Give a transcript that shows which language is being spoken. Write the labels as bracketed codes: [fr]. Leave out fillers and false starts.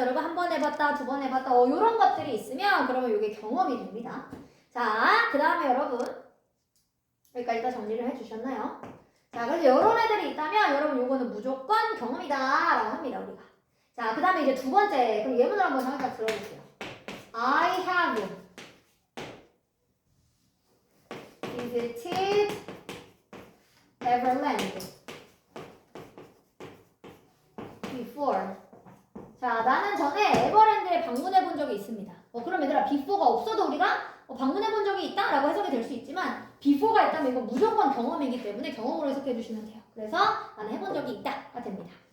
[ko] 여러분 한 번 해봤다, 2번 해봤다 이런 것들이 있으면 그러면 이게 경험이 됩니다. 자, 그 다음에 여러분 여기까지 다 정리를 해주셨나요? 자, 그래서 이런 애들이 있다면 여러분 요거는 무조건 경험이다 라고 합니다 우리가. 자, 그 다음에 이제 두 번째 그럼 예문을 한번 잠깐 들어볼게요. [en] I have visited Neverland before. [ko] 자, 나는 전에 에버랜드에 방문해 본 적이 있습니다. 그럼 얘들아 before가 없어도 우리가 방문해 본 적이 있다 라고 해석이 될 수 있지만 before가 있다면 이건 무조건 경험이기 때문에 경험으로 해석해 주시면 돼요. 그래서 나는 해본 적이 있다가 됩니다.